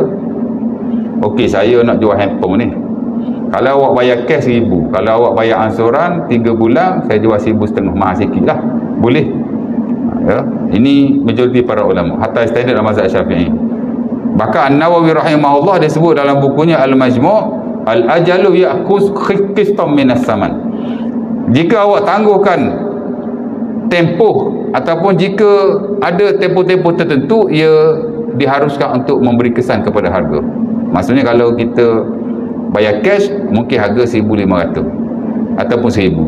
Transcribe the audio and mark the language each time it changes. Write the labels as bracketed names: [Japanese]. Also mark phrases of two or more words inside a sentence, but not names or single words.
[Malay] Okey, saya nak jual handphone ni. Kalau awak bayar cash 1,000, kalau awak bayar ansuran 3 bulan, saya jual 1,500, mahal sikit lah, boleh. Ya. Ini majoriti para ulama, hatta istihad dalam mazhab Syafi'i. Bahkan An-Nawawi rahimahullah dia sebut dalam bukunya Al-Majmu', [Arabic] الأجل يأخذ قسطا من الثمن. [Malay] Jika awak tangguhkan tempoh, ataupun jika ada tempoh-tempoh tertentu, ia diharuskan untuk memberi kesan kepada harga. Maksudnya kalau kita bayar cash, mungkin harga 1,500 ataupun 1,000.